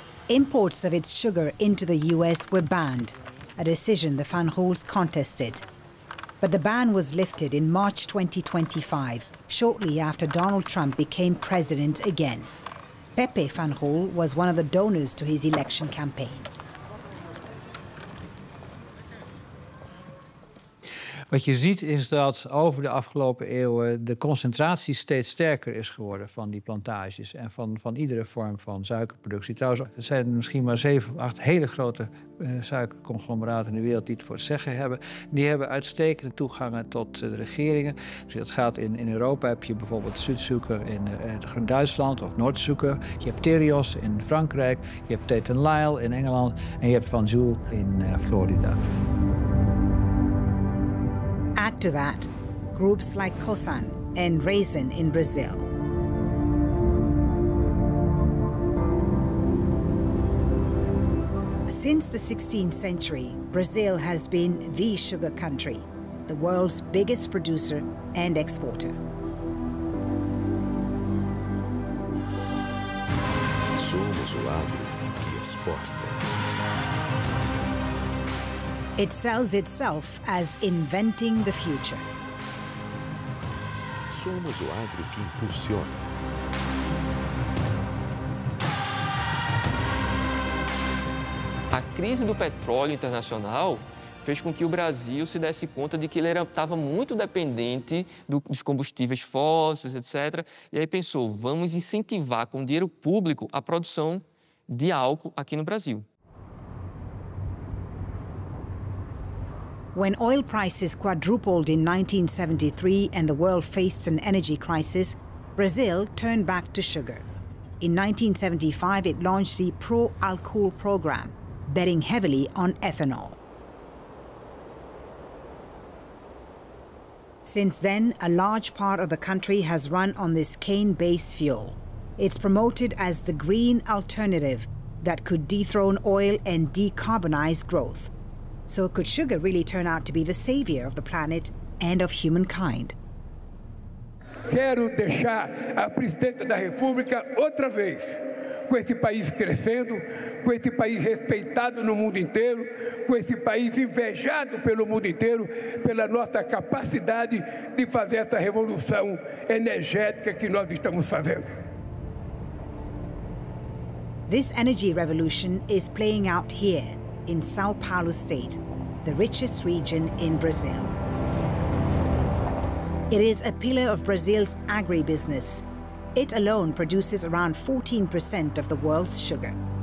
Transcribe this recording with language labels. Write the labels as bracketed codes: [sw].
[en] Imports of its sugar into the U.S. were banned, a decision the Fanjuls contested. But the ban was lifted in March 2025, shortly after Donald Trump became president again. Pepe Fanjul was one of the donors to his election campaign. [nl] Wat je ziet is dat over de afgelopen eeuwen de concentratie steeds sterker is geworden van die plantages en van iedere vorm van suikerproductie. Trouwens, er zijn misschien maar 7 of 8 hele grote suikerconglomeraten in de wereld die het voor het zeggen hebben. Die hebben uitstekende toegangen tot de regeringen. Dus dat gaat in Europa heb je bijvoorbeeld Südzucker in Duitsland of Noordzucker. Je hebt Tereos in Frankrijk, je hebt Tate & Lyle in Engeland en je hebt Fanjul in Florida. [en] Add to that, groups like Cosan and Raisin in Brazil. Since the 16th century, Brazil has been the sugar country, the world's biggest producer and exporter. [pt] Somos o agro que exporta. [en] It sells itself as inventing the future. [pt] Somos o agro que impulsiona. A crise do petróleo internacional fez com que o Brasil se desse conta de que ele estava muito dependente dos combustíveis fósseis, etc. E aí pensou, vamos incentivar com dinheiro público a produção de álcool aqui no Brasil. [en] When oil prices quadrupled in 1973 and the world faced an energy crisis, Brazil turned back to sugar. In 1975, it launched the Pro-Alcohol program, betting heavily on ethanol. Since then, a large part of the country has run on this cane-based fuel. It's promoted as the green alternative that could dethrone oil and decarbonize growth. So could sugar really turn out to be the savior of the planet and of humankind? [pt] Quero deixar a presidenta da República outra vez, com esse país crescendo, com esse país respeitado no mundo inteiro, com esse país invejado pelo mundo inteiro, pela nossa capacidade de fazer essa revolução energética que nós estamos fazendo. [en] This energy revolution is playing out here in São Paulo State, the richest region in Brazil. It is a pillar of Brazil's agribusiness. It alone produces around 14% of the world's sugar.